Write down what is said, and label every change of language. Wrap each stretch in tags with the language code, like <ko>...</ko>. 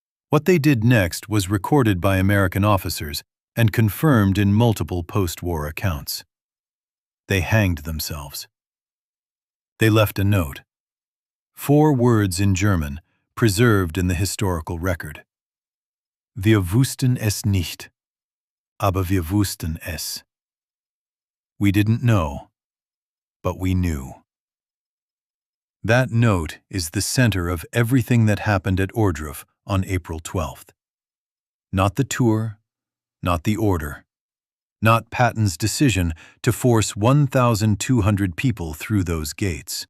<en>What they did next was recorded by American officers and confirmed in multiple post-war accounts. They hanged themselves. They left a note. 4 words in German, preserved in the historical record.</en> <de>Wir wussten es nicht, aber wir wussten es.</de> <en>We didn't know, but we knew. That note is the center of everything that happened at Ohrdruf on April 12th. Not the tour, not the order, not Patton's decision to force 1,200 people through those gates.</en>